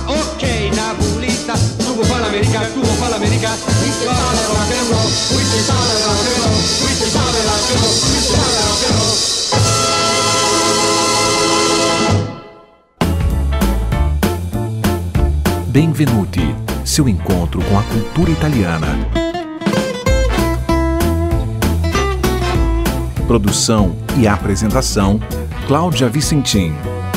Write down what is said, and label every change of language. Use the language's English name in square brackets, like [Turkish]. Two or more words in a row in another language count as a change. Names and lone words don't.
[Italian] Ok, Napolita, tu vuoi fare l'America, tu vuoi fare l'America. Qui si sale [English] rock and roll, [Italian] qui si sale [English] rock and roll, [Italian] qui si sale [English] rock and roll, [Italian] qui si sale [English] rock and roll. [Italian] Benvenuti, [Portuguese] seu encontro com a cultura italiana. Produção e apresentação, Cláudia Vicentim.